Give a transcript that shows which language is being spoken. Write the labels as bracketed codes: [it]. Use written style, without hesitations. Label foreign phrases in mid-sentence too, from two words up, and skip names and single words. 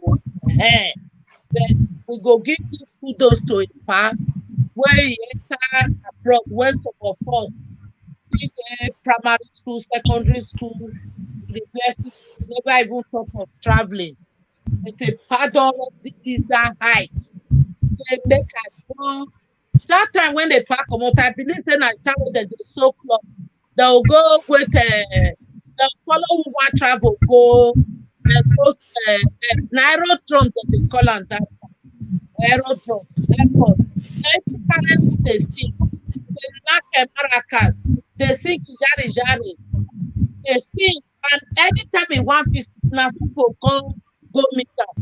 [pcm] But we go give you kudos to Epa where he enter abroad, where some of us still dey primary school, secondary school, university, never even talk of traveling. But Epa don reach that height. Say make I go. That time when Epa comot, I believe say na the time wey dem dey sew cloth. They will go with they'll follow who want travel go aerodrome that they call on that aerodrome airport. Every parent they sing, they knock maracas, they sing jari, they sing, and anytime he want visit, now people come go meet them.